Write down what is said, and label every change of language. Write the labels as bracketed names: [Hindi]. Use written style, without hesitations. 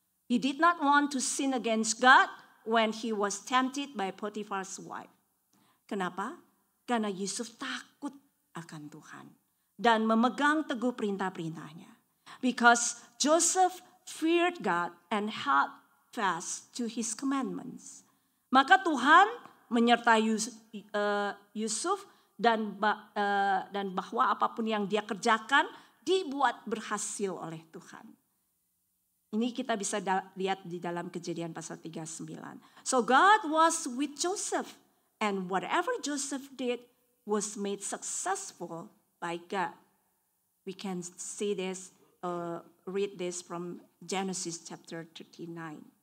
[English] He did not want to sin against God when he was tempted by Potiphar's wife. [Indonesian] Kenapa? Karena Yusuf takut akan Tuhan dan memegang teguh perintah-perintahnya. [English] Because Joseph feared God and held fast to his commandments. [Indonesian] Maka Tuhan menyertai Yusuf dan bahwa apapun yang dia kerjakan dibuat berhasil oleh Tuhan. Ini kita bisa lihat di dalam Kejadian pasal 39. [English] So God was with Joseph, and whatever Joseph did was made successful by God. We can see this, read this from Genesis chapter 39.